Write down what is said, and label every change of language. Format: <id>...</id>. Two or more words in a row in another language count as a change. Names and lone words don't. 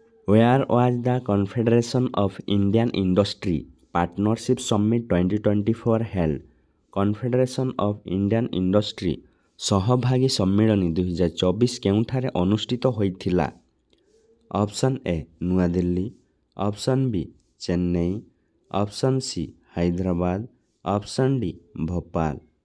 <en>Where was the Confederation of Indian Industry Partnership Summit 2024 held?</en> <or>କନଫେଡେରେସନ୍ ଅଫ୍ ଇଣ୍ଡିଆନ୍ ଇଣ୍ଡଷ୍ଟ୍ରି ସହଭାଗୀ ସମ୍ମିଳନୀ 2024 କେଉଁଠାରେ ଅନୁଷ୍ଠିତ ହୋଇଥିଲା?</or> <en>Option A New Delhi, Option B Chennai, Option C Hyderabad, Option D Bhopal.</en>